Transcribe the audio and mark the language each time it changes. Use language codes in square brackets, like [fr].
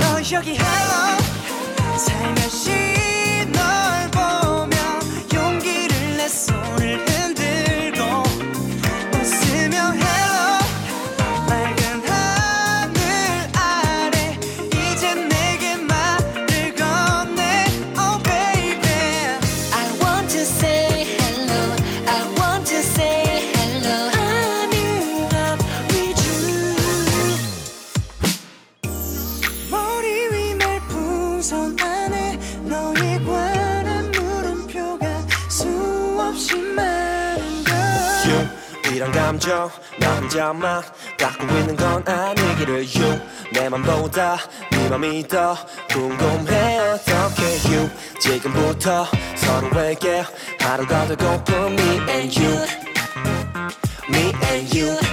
[ko] 여기 hello 살며시 널 보면 용기를 내 손을 흔들고 웃으며 hello 맑은 하늘 아래 이제 내게 말을 건네 [en] oh baby I want to say hello I want to say hello I'm in love with you [ko] 머리 손 안에 너의 관한 물음표가 수없이 많은걸 You 이런 감정 나 혼자만 갖고 있는 건 아니기를 You 내 맘보다 네 맘이 더 궁금해 어떻게 You 지금부터 서로에게 하루가 되고픈 [en] Me and You Me and You